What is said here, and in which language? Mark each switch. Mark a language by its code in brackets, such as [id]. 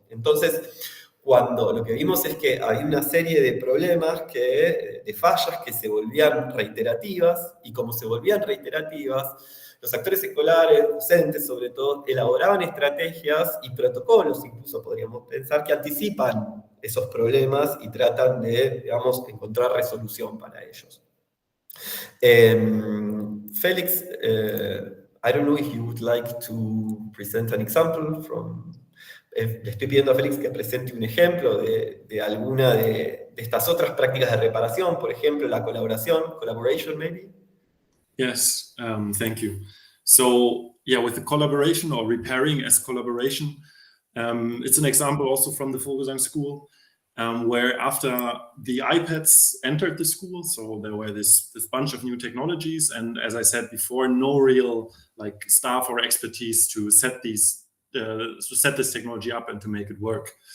[es] Entonces, cuando lo que vimos es que había una serie de problemas, de fallas que se volvían reiterativas, y como se volvían reiterativas, los actores escolares, docentes sobre todo, elaboraban estrategias y protocolos, incluso podríamos pensar, que anticipan esos problemas y tratan de, digamos, encontrar resolución para ellos. [en] Felix, I don't know if you would like to present an example from... [es] Le estoy pidiendo a Félix que presente un ejemplo de alguna de estas otras prácticas de reparación, por ejemplo, la [en] collaboration maybe. Yes, thank you. So, yeah, with the collaboration or repairing as collaboration, it's an example also from the Vogelsang School, where after the iPads entered the school, so there were this bunch of new technologies, and as I said before, no real like staff or expertise to set this technology up and to make it work.